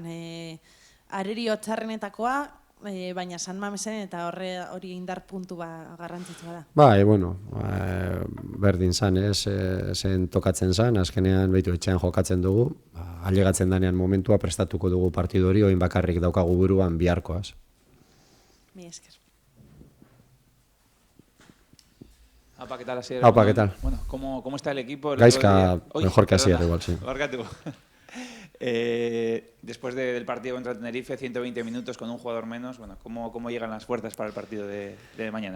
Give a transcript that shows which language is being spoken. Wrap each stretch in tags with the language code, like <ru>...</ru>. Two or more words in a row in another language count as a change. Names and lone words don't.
<eu>Arerio txarrenetakoa, baina San Mamesen eta hori indar puntu garrantzitsua da. Bai, berdin zan, zen tokatzen zan, azkenean behitu etxean jokatzen dugu, ailegatzen danean momentua prestatuko dugu partidu hori, oin bakarrik daukagu buruan biharkoaz. Mi esker.</eu> <es>Apa, ¿qué tal, Asier? Apa, ¿qué tal? Bueno, ¿cómo está el equipo? Gaizka, mejor que Asier igual, sí.</es> <eu>Barkatu.</eu> <es>Después del partido contra Tenerife, 120 minutos con un jugador menos, ¿cómo llegan las fuerzas para el partido de mañana?</es>